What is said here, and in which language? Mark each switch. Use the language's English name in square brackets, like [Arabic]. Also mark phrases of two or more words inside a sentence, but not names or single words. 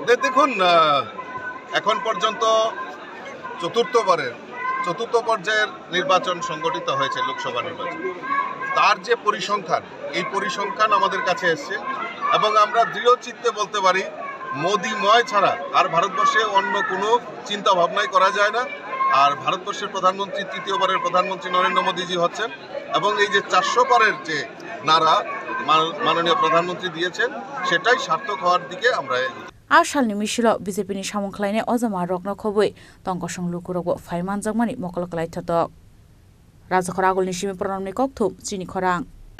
[Bangla] দেখুন এখন পর্যন্ত চতুর্থ পর্যায়ের নির্বাচন সংগঠিত হয়েছে লোকসভা নির্বাচন তার যে পরিসংখ্যান এই পরিসংখ্যান আমাদের কাছে এসেছে এবং আমরা দৃঢ় চিত্তে বলতে পারি মোদিময় ছাড়া আর ভারতবর্ষে অন্য কোনো চিন্তা ভাবনাই করা যায় না আর ভারতবর্ষের প্রধানমন্ত্রী তৃতীয়বারের প্রধানমন্ত্রী নরেন্দ্র মোদীজি হচ্ছেন এবং এই যে 400 পারের যে নারা মাননীয় প্রধানমন্ত্রী দিয়েছেন সেটাই সার্থক হওয়ার দিকে আমরা [Kok Borok] आसालनि मिसिलो बीजेपीनि सामुंख्लायनाय अजमा रकनो खबै तंकसं लुकुरगो फाइमान जगमानि मकलकलाय थतक राजखर आगुलनि सिमी प्रणामनि ककथुम चिनि खरां